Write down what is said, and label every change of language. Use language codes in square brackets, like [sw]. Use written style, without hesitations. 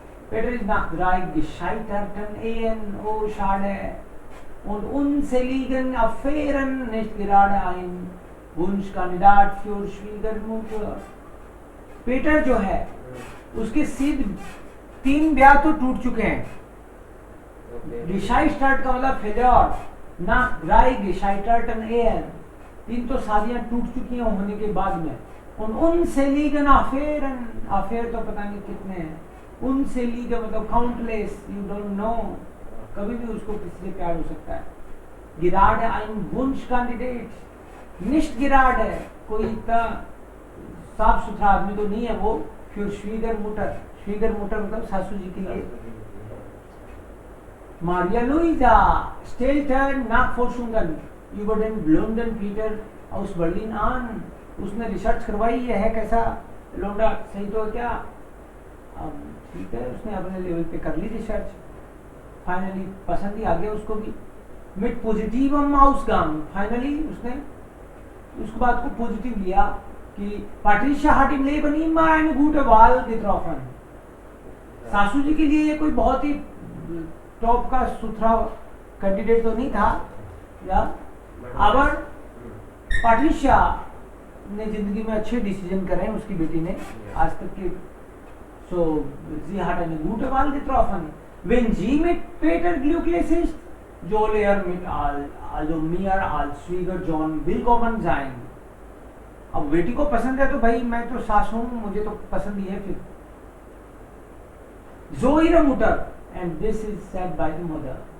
[de] Peter ist nach 3 gescheiterten Ehen, oh schade, und unzähligen Affären nicht gerade ein Wunschkandidat für Schwiegermutter. [hi] Peter जो है उसके सिर्फ 3 ब्याह तो टूट चुके हैं। gescheitert का मतलब फेलियर, [de] nach 3 gescheiterten Ehen, [hi] 3 तो शादियां टूट चुकी हैं होने के बाद में। [de] und unzähligen Affären, [hi] अफेयर तो पता नहीं कितने हैं, unzählige मतलब काउंटलेस, [en] you don't know, [hi] कभी भी उसको किसी से प्यार हो सकता है। [de] gerade ein Wunschkandidat, nicht gerade [hi] कोई इतना साफ सुथरा आदमी तो नहीं है वो, [de] für Schwiegermutter [hi] मतलब सासू जी के लिए। [de] Maria Luisa stellte Nachforschungen über den blonden Peter aus Berlin an. [hi] उसने रिसर्च करवाई, ये है कैसा लोंडा, सही तो है क्या? अब ठीक है, उसने अपने लेवल पे कर ली रिसर्च, फाइनली पसंद ही आ गया उसको भी। [de] mit positivem Ausgang, [hi] फाइनली उसने उस बात को पॉजिटिव लिया कि [de] Patricia hat im Leben immer eine gute Wahl getroffen। [hi] सासू जी के लिए ये कोई बहुत ही टॉप का सुथरा कैंडिडेट तो नहीं था, या aber Patricia ने जिंदगी में अच्छे डिसीजन करे हैं उसकी बेटी ने आज तक के। [de] so sie hat eine gute Wahl getroffen, wenn sie mit Peter glücklich ist, soll mit also mir als Schwiegersohn willkommen sein। [hi] अब बेटी को पसंद है तो भाई मैं तो सास हूँ, मुझे तो पसंद ही है फिर। [de] So ihre Mutter, [en] and this is said by the mother.